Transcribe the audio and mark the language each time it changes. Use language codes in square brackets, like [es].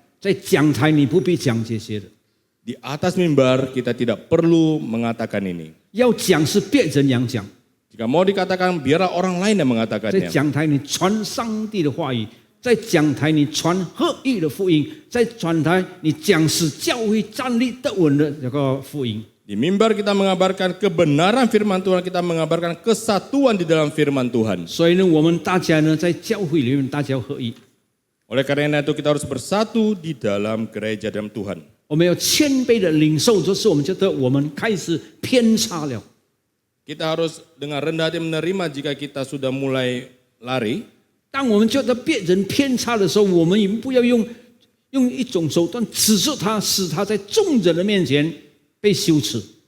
[zh] 在讲台你不必讲这些的， [id] Di atas mimbar kita tidak perlu mengatakan ini. [zh] 要讲是别人讲讲。 [id] Jika mau dikatakan, biarlah orang lain yang [zh] 在 [id] mengatakannya. [zh] 讲台你传上帝的话语，在讲台你传合一的福音，在讲台你讲使教会站立得稳的这个福音。 [id] Di mimbar kita mengabarkan kebenaran firman Tuhan, kita mengabarkan kesatuan di dalam firman Tuhan. [zh] 所以呢，我们大家呢在教会里面大家合一， [id] Oleh karena itu kita harus bersatu di dalam gereja dalam Tuhan. [zh] 我们要谦卑的领受，就是我们觉得我们开始偏差了。 [id] Kita harus dengan rendah hati menerima jika kita sudah mulai lari. [zh] 当我们觉得别人偏差的时候，我们也不要用一种手段指责他，使他在众人的面前被羞耻。